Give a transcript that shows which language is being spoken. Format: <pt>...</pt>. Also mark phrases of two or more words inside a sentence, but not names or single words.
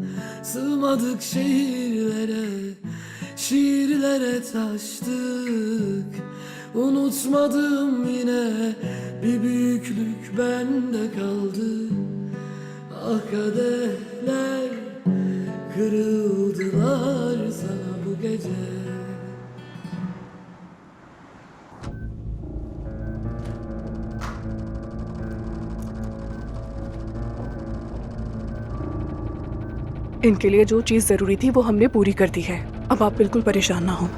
<tr>Sığmadık şiirlere taştık. Unutmadım yine, bir büyüklük bende kaldı. Ah kadehler kırıldılar sana bu gece.</tr> <hi>इनके लिए जो चीज जरूरी थी वो हमने पूरी कर दी है। अब आप बिल्कुल परेशान ना हो।</hi>